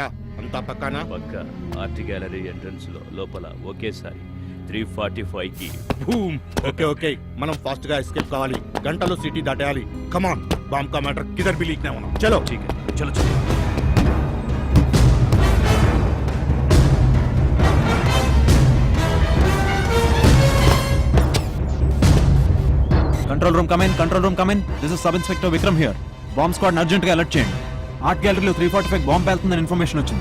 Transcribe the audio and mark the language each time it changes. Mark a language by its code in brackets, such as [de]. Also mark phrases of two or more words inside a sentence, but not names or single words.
[hi] अंता पक्का ना? [te] పక్కా. [en] art gallery entrance [te] లో లోపల ఒకేసారి 345 కి బూమ్. [en] okay okay, [te] మనం ఫాస్ట్ గా ఎస్కేప్ కావాలి. గంటలో సిటీ దాటేయాలి. [en] come on, [hi] బాంబ్ का मैटर किधर भी लीक ना होना. चलो ठीक है, चलो चलो. [en] control room come in. this is sub inspector Vikram here. bomb squad [te] అర్జెంట్ గా అలర్ట్ చేయండి. ఆర్ట్ గ్యాలరీలో 345 బాంబ్ పేలుతుందని ఇన్ఫర్మేషన్ వచ్చింది.